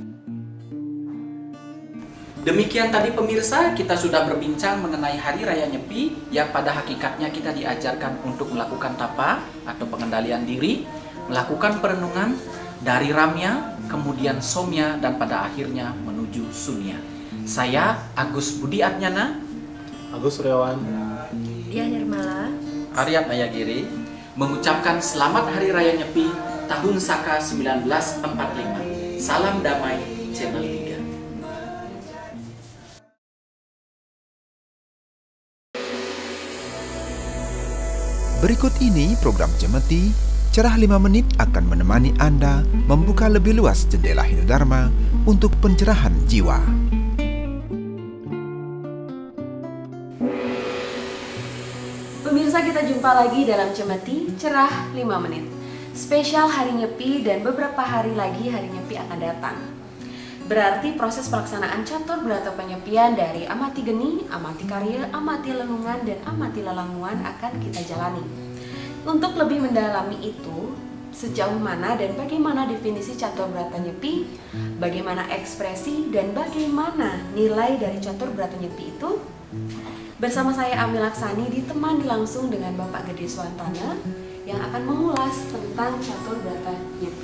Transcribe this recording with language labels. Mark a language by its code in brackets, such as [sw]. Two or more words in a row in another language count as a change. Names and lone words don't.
[id] Demikian tadi pemirsa, kita sudah berbincang mengenai Hari Raya Nyepi yang pada hakikatnya kita diajarkan untuk melakukan tapa atau pengendalian diri, melakukan perenungan dari ramya, kemudian somya, dan pada akhirnya menuju sunya. Saya Agus Budi Adnyana, Agus Suryawan, Diah Nirmala, Aryat Mayagiri mengucapkan selamat Hari Raya Nyepi tahun Saka 1945. Salam damai Channel 3. Berikut ini program Cemeti, Cerah 5 Menit akan menemani Anda membuka lebih luas jendela Hindu-Dharma untuk pencerahan jiwa. Pemirsa, kita jumpa lagi dalam Cemeti, Cerah 5 Menit. Spesial Hari Nyepi dan beberapa hari lagi Hari Nyepi akan datang. Berarti proses pelaksanaan catur berata penyepian dari amati geni, amati karya, amati lelungan, dan amati lelanguan akan kita jalani. Untuk lebih mendalami itu, sejauh mana dan bagaimana definisi catur brata nyepi, bagaimana ekspresi dan bagaimana nilai dari catur brata nyepi itu? Bersama saya Ami Laksani ditemani langsung dengan Bapak Gede Swantana yang akan mengulas tentang catur brata nyepi.